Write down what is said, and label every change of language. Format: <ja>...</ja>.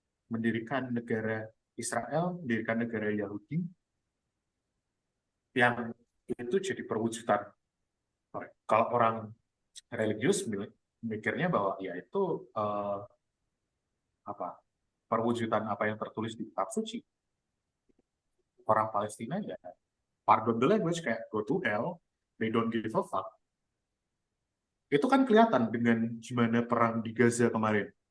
<id>Mendirikan negara Israel, mendirikan negara Yahudi, yang itu jadi perwujudan. Kalau orang religius mikirnya bahwa ya itu perwujudan apa yang tertulis di kitab suci. Orang Palestina ya,</id> <en>pardon the language,</en> <id>kayak</id> <en>go to hell, they don't give a fuck.</en> <id>Itu kan kelihatan dengan gimana perang di Gaza kemarin.</id>